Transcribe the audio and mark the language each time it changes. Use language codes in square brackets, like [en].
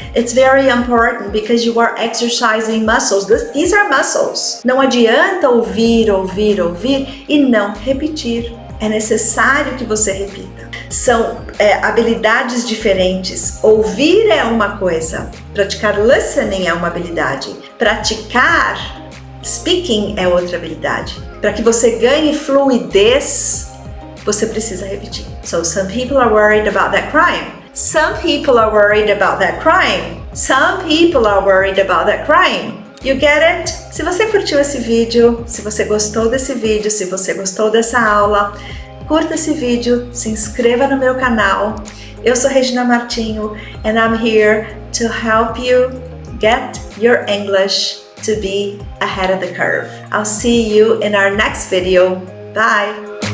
[en] It's very important because you are exercising muscles. These are muscles. [pt] Não adianta ouvir e não repetir. É necessário que você repita. São habilidades diferentes. Ouvir é uma coisa, praticar listening é uma habilidade, praticar speaking é outra habilidade. Para que você ganhe fluidez, você precisa repetir. [en] So some people are worried about that crime. Some people are worried about that crime. Some people are worried about that crime. You get it? [pt] Se você curtiu esse vídeo, se você gostou desse vídeo, se você gostou dessa aula, curta esse vídeo, se inscreva no meu canal. Eu sou [en] Regina Martinho and I'm here to help you get your English to be ahead of the curve. I'll see you in our next video. Bye!